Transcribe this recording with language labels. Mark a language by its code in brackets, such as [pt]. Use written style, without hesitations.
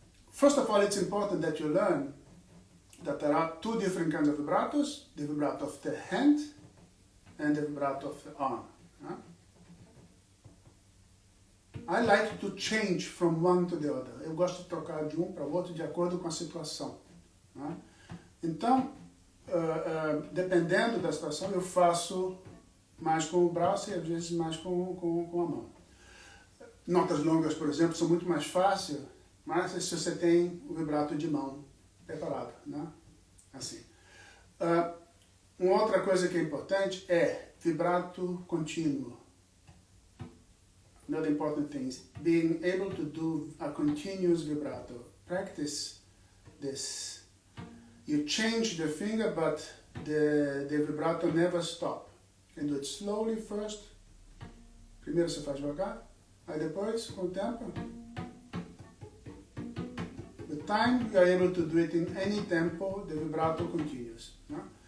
[en] First of all, it's important that you learn that there are two different kinds of vibratos, the vibrato of the hand and the vibrato of the arm. I like to change from one to the other. [pt] Eu gosto de trocar de um para o outro de acordo com a situação. Então, dependendo da situação, eu faço mais com o braço e às vezes mais com a mão. Notas longas, por exemplo, são muito mais fáceis, mas se você tem o vibrato de mão preparado, né? Assim. Uma outra coisa que é importante é vibrato contínuo. [en] Another important thing is being able to do a continuous vibrato. Practice this. You change the finger, but the vibrato never stops. You can do it slowly first. [pt] Primeiro você faz devagar, aí depois, com o tempo, [en] with time, you are able to do it in any tempo, the vibrato continues. No?